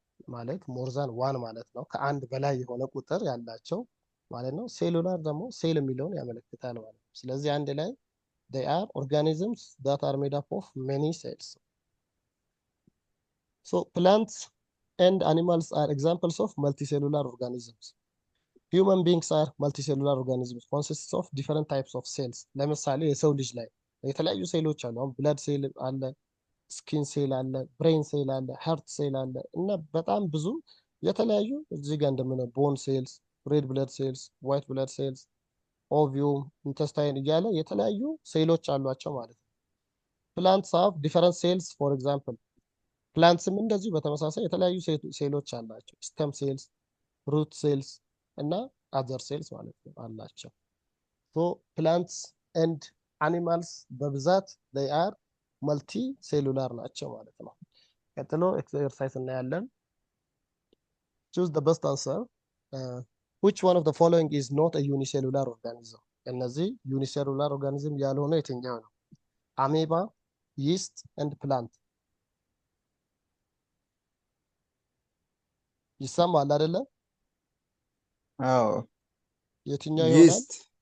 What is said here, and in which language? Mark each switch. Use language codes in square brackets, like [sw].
[am] ማለት ሞር ዛን ዋን ማለት ነው። ከአንድ በላይ የሆነ ቁጥር ያላቸው ማለት ነው። ሴሉላር ደግሞ ሴል የሚለውን ያመለክታል ማለት ነው። ስለዚህ አንድ ላይ [en] they are organisms that are made up of many cells. So plants and animals are examples of multicellular organisms. Human beings are multicellular organisms consists of different types of cells. [am] ለምሳሌ የሰው ልጅ ላይ የተለያዩ ሴሎች አሉ። አሁን ብለድ ሴል አለ፣ ስኪን ሴል አለ፣ ብሬን ሴል አለ፣ ሀርት ሴል አለ እና በጣም ብዙ የተለያዩ እዚህ ጋር እንደምነ ቦን ሴልስ፣ ሬድ ብለድ ሴልስ፣ ዋይት ብለድ ሴልስ፣ ኦቪዩም፣ ኢንተስታይን እያለ የተለያዩ ሴሎች አሏቸው ማለት ነው። [en] ፕላንትስ ሃቭ ዲፈረንት ሴልስ ፎር ኤግዛምፕል [am] ፕላንትስም እንደዚሁ በተመሳሳይ የተለያዩ ሴሎች አላቸው። ስተም ሴልስ፣ ሩት ሴልስ እና አዘር ሴልስ ማለት ነው አላቸው። ሶ ፕላንትስ ኤንድ አኒማልስ በብዛት they are መልቲ ሴሉላር ናቸው ማለት ነው። ቀጥሎ ኤክሰርሳይዝ እናያለን። [en] choose the best answer. which one of the following is not a unicellular organism? [am] እነዚህ ዩኒሴሉላር ኦርጋኒዝም ያልሆነ የትኛው ነው? አሜባ፣ ይስት ኤንድ ፕላንት። ይሰማል አይደለ? አዎ የትኛው ይሆናል? ይስት